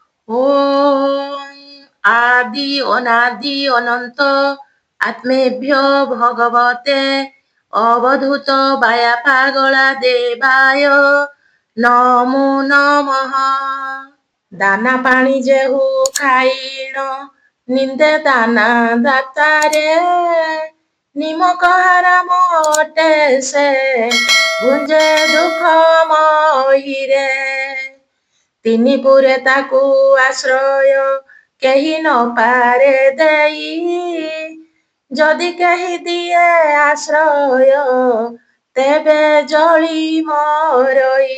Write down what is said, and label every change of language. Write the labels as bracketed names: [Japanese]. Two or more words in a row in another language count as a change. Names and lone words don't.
[Sanskrit] ওম আদি অনাদি অনন্ত আত্মেভ্যো ভগবতে অবধূত বায়া পাগলা দেবায় নমো নমঃ। [Odia] ଦାନା ପାଣି ଯେହୁ ଖାଇଣ ନିନ୍ଦେ ଦାନା ଦାତାରେ ନିମକ ହାରାମ ଅଟେ ସେ ଗୁଞ୍ଜେ ଦୁଃଖ ମହିରେ। ତିନି ପୁରେ ତାକୁ ଆଶ୍ରୟ କେହି ନ ପାରେ ଦେଇ, ଯଦି କେହି ଦିଏ ଆଶ୍ରୟ ତେବେ ଜଳି ମରଇ।